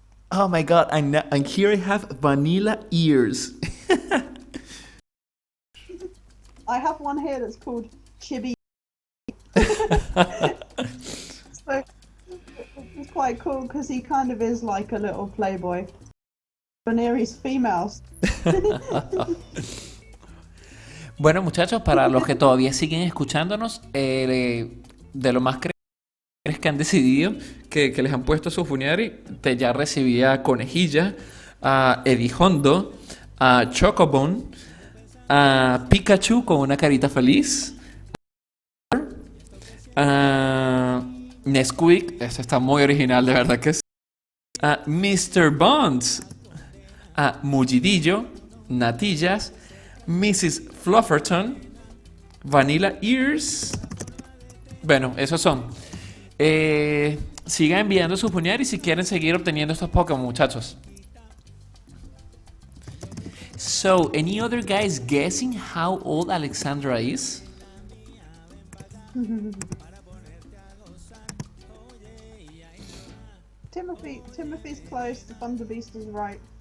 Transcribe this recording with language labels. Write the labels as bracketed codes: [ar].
[en] Oh my god, and here I have vanilla ears. I have one here that's called Chibi. So it's quite cool because he kind of is like a little playboy. Buneary's females. [es] Bueno, muchachos, para los que todavía siguen escuchándonos, de lo más que han decidido que les han puesto su Buneary, ya recibía Conejilla, a Edijondo, a Chocobone, a Pikachu con una carita feliz, a Nesquik, eso está muy original, de verdad que sí, a Mr. Bonds, a Mullidillo, Natillas, Mrs. Flufferton, Vanilla Ears. Bueno, esos son. Sigan enviando sus Buneary si quieren seguir obteniendo estos Pokémon, muchachos. [en] So, any other guys guessing how old Alexandra is? Timothy's close. The Thunder Beast is right.